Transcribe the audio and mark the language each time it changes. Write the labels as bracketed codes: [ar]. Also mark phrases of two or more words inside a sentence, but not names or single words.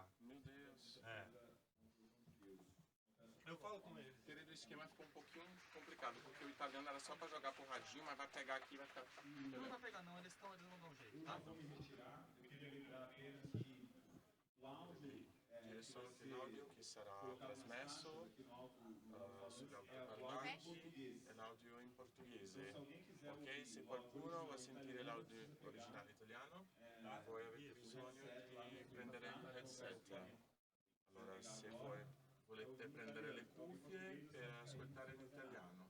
[pt] Meu Deus. Eu falo com eles. Querido, o esquema ficou um pouquinho complicado, porque o italiano era só pra jogar pro radinho, mas vai pegar aqui e vai ficar. Não vai pegar não, eles vão dar um jeito, tá? Vou me retirar. Eu queria lembrar apenas que o áudio [it] Questo l'audio che sarà trasmesso sugli altoparlanti è l'audio in portoghese. Ok, se qualcuno vuole sentire l'audio originale italiano, voi avete bisogno di prendere il headset. Allora, se voi volete prendere le cuffie per ascoltare in italiano.